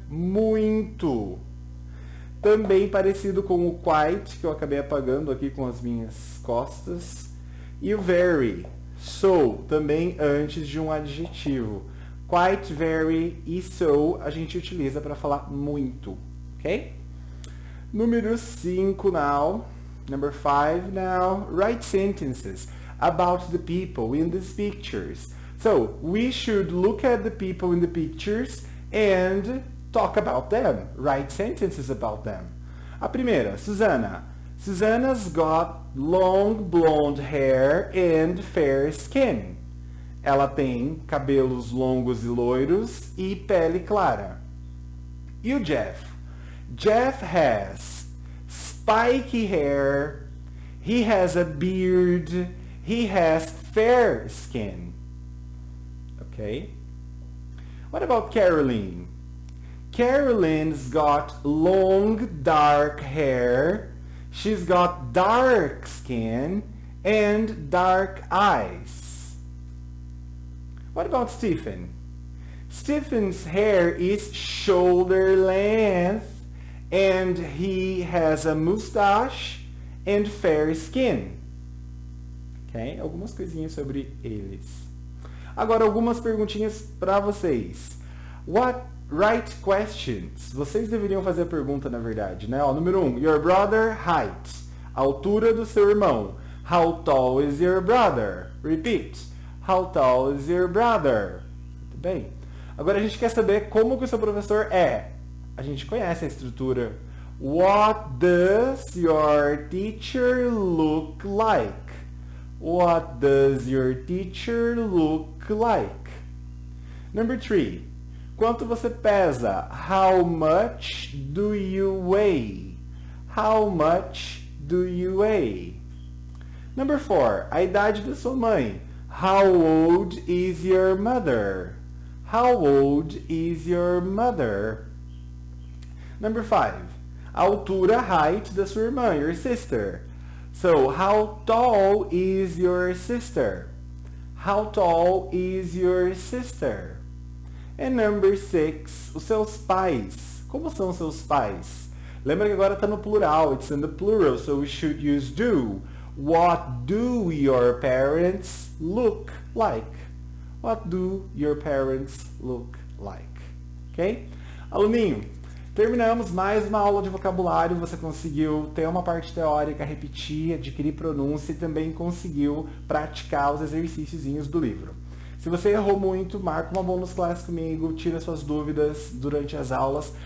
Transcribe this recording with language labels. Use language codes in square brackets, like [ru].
[pt] muito. Também parecido com o quite, que eu acabei apagando aqui com as minhas costas. E o very, so, também antes de um adjetivo. Quite, very e so a gente utiliza para falar muito, ok? Número 5 [en] now. Number 5 now. Write sentences about the people in these pictures. So, we should look at the people in the pictures and talk about them. Write sentences about them. A primeira, Susana. Susana's got long blonde hair and fair skin. [pt] Ela tem cabelos longos e loiros e pele clara. E o Jeff? [en] Jeff has spiky hair, he has a beard, he has fair skin. Okay? What about Caroline? Caroline's got long dark hair, she's got dark skin and dark eyes. What about Stephen? Stephen's hair is shoulder length and he has a mustache and fair skin. Ok? [pt] Algumas coisinhas sobre eles. Agora, algumas perguntinhas para vocês. [en] Write questions. [pt] Vocês deveriam fazer a pergunta, na verdade, né? Ó, número 1. [en] Your brother height. [pt] A altura do seu irmão. [en] How tall is your brother? Repeat. How tall is your brother? [pt] Muito bem. Agora a gente quer saber como que o seu professor é. A gente conhece a estrutura. [en] What does your teacher look like? What does your teacher look like? Number 3. [pt] Quanto você pesa? [en] How much do you weigh? How much do you weigh? Number 4. [pt] A idade da sua mãe. [en] How old is your mother? How old is your mother? Number 5. [pt] A altura, height da sua irmã, [en] your sister. So, how tall is your sister? How tall is your sister? And number 6, [pt] os seus pais. Como são os seus pais? Lembra que agora está no plural, [en] it's in the plural, so we should use do. What do your parents look like? What do your parents look like? Ok? [pt] Aluninho, terminamos mais uma aula de vocabulário. Você conseguiu ter uma parte teórica, repetir, adquirir pronúncia e também conseguiu praticar os exercíciozinhos do livro. Se você errou muito, marca uma bônus class comigo, tira suas dúvidas durante as aulas.